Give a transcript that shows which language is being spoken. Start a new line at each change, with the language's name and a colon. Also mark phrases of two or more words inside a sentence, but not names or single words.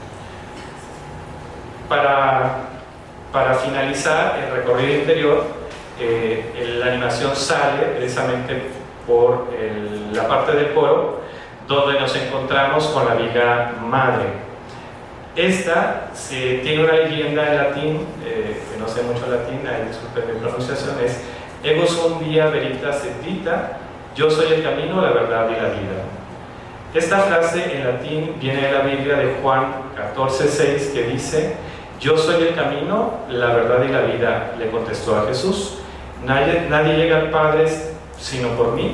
Spanish: Para finalizar el recorrido interior, la animación sale precisamente por la parte del coro, donde nos encontramos con la Virgen Madre. Esta tiene una leyenda en latín, que no sé mucho latín, disculpen mi pronunciación, es
Latin: Ego sum via veritas et vita,
Spanish: yo soy el camino, la verdad y la vida. Esta frase en latín viene de la Biblia de Juan 14:6, que dice: yo soy el camino, la verdad y la vida, le contestó a Jesús. Nadie llega al Padre sino por mí.